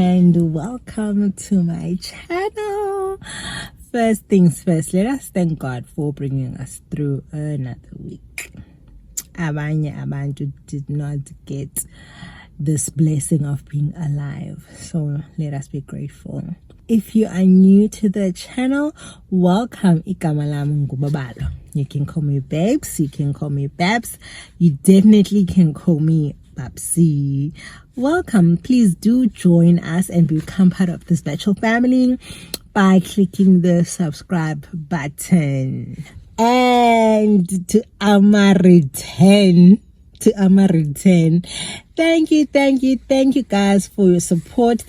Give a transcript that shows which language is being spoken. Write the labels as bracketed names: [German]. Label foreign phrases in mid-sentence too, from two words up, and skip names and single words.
[English] and welcome to my channel. First things first, let us thank God for bringing us through another week. [Zulu] Abanye abantu [English] did not get this blessing of being alive, so let us be grateful. If you are new to the channel, welcome. [Zulu] Igama lami ngubabalo. [English] You can call me Babes, you can call me Babs, you definitely can call me Babsi. Welcome. Please do join us and become part of this virtual family by clicking the subscribe button. And to Amari 10, thank you guys for your support.